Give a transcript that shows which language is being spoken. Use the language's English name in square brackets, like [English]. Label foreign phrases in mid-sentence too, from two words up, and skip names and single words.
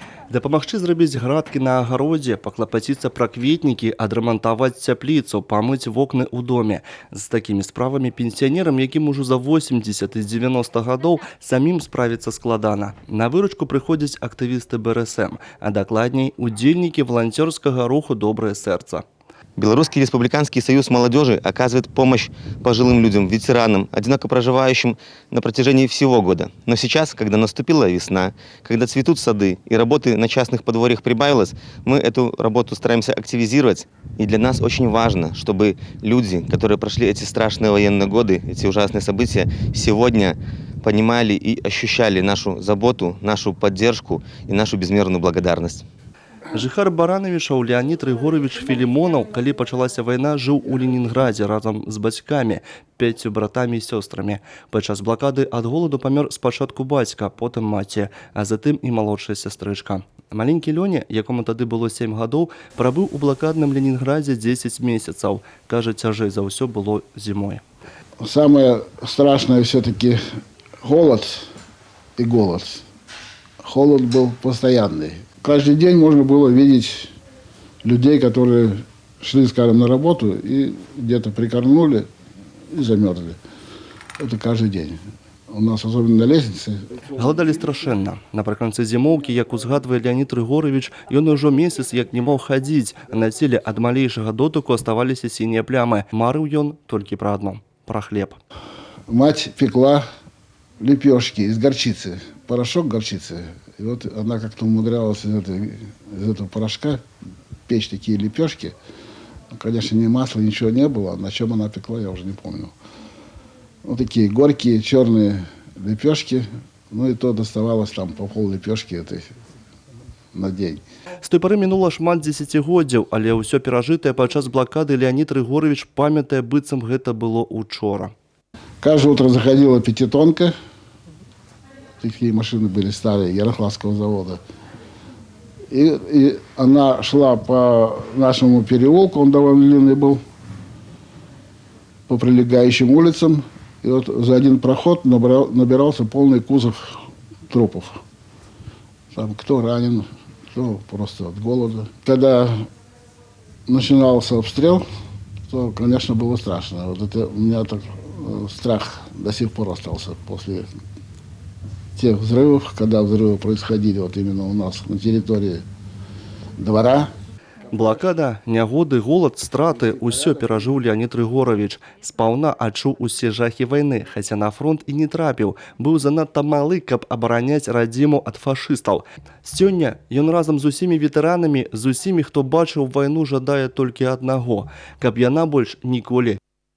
[Belarusian] Дапамагчы зрабіць градкі на агародзе, паклапаціцца пра кветнікі, адрамантаваць цяпліцу, памыць вокны ў доме. З такімі справамі пенсіянерам, якім ужо за 80 і 90 гадоў, самім справіцца складана. На выручку прыходзяць актывісты БРСМ, а дакладней, удзельнікі валанцёрскага руху «Добрае сэрца». [Russian] Белорусский республиканский союз молодежи оказывает помощь пожилым людям, ветеранам, одиноко проживающим на протяжении всего года. Но сейчас, когда наступила весна, когда цветут сады и работы на частных подворьях прибавилось, мы эту работу стараемся активизировать. И для нас очень важно, чтобы люди, которые прошли эти страшные военные годы, эти ужасные события, сегодня понимали и ощущали нашу заботу, нашу поддержку и нашу безмерную благодарность. [Belarusian] Жыхар Баранавічаў Леонид Рыгорович Філімонаў, калі пачалася вайна, жыў у Ленінградзе разам з бацькамі, 5 братамі і сёстрамі. Падчас блакады ад голаду памёр спачатку бацька, потым маці, а затым і малодшая сястрычка. Маленькі Лёня, якому тады было 7 гадоў, прабыў у блакадным Ленінградзе 10 месяцаў. Кажа, цяжэй за ўсё было зімой. [Russian] Самое страшное все-таки голод и голод. Холод был постоянный. Каждый день можно было видеть людей, которые шли, скажем, на работу и где-то прикорнули и замерзли. Это каждый день. У нас, особенно на лестнице. [Belarusian] Галадалі страшэнна. Напрыканцы зімоўкі, як узгадвае Леонид Рыгорович, ён ужо месяц як не мог хадзіць. На целе ад малейшага дотыку аставаліся сінія плямы. Марыў ён толькі пра адно – пра хлеб. [Russian] Мать пекла лепешки из горчицы, порошок горчицы. И вот она как-то умудрялась из этого порошка печь такие лепешки. Ну, конечно, ни масла, ничего не было. На чем она пекла, я уже не помню. Вот такие горькие, черные лепешки. Ну и то доставалось там по пол лепешки этой на день. [Belarusian] З той пары мінула шмат дзесяцігоддзяў, але ўсё перажытае падчас блакады Леонид Рыгорович памятае, быццам гэта было учора. [Russian] Каждое утро заходила пятитонка. Такие машины были старые, Ярославского завода. И она шла по нашему переулку, он довольно длинный был, по прилегающим улицам. И вот за один проход набирался полный кузов трупов. Там кто ранен, кто просто от голода. Когда начинался обстрел, то, конечно, было страшно. Вот это у меня так страх до сих пор остался после тех взрывов, когда взрывы происходили вот именно у нас на территории двора. [Belarusian] Блакада, нягоды, голад, страты – усё перажыў Леонид Рыгорович. Спаўна адчуў усе жахі вайны, хаця на фронт і не трапіў. Быў занадта малы, каб абараняць радзіму ад фашыстаў. Сёння ён разам з усімі ветэранамі, з усімі, хто бачыў вайну, жадае толькі аднаго – каб яна больш ніколі